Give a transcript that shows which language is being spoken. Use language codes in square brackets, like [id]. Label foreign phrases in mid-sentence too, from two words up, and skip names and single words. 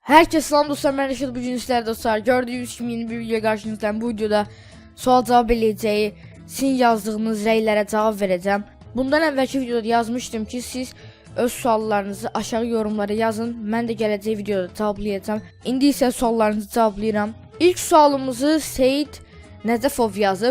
[tr] Herkese selam dostlar, ben Reşat. Bugün sizlerle dostlar gördüğünüz gibi yeni bir video karşınızdayım. [az] Bu videoda sual cevap eləyəcəyi sizin yazdığınız rəylərə [tr] cavab vereceğim. [az] Bundan əvvəlki videoda yazmışdım ki siz öz suallarınızı aşağı yorumlara yazın. Mən də gələcək videoda cavablayacağım. İndi isə suallarınızı cavablayıram. İlk sualımızı Seyid Nəcəfov yazıb.